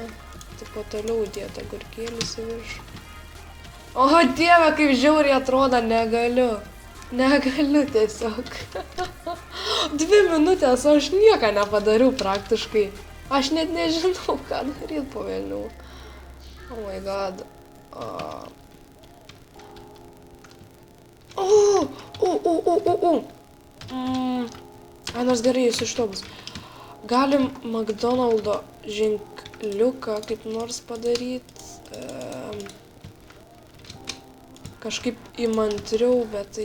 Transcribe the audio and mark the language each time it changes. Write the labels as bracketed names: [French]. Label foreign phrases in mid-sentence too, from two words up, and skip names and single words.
[Lithuanian] Tipo toliau dėti agurkėlius į viršų. Dieve, kaip žiauriai atrodo, negaliu. Negaliu tiesiog. 2 minutės, aš nieko nepadariau praktiškai. Aš net nežinau, ką daryti po vėliau. [English] Oh my god. [Lithuanian] Nors gerai, jūs iš to bus. Galim McDonald'o ženkliuką kaip nors padaryti. Kažkaip įmantriau, bet tai...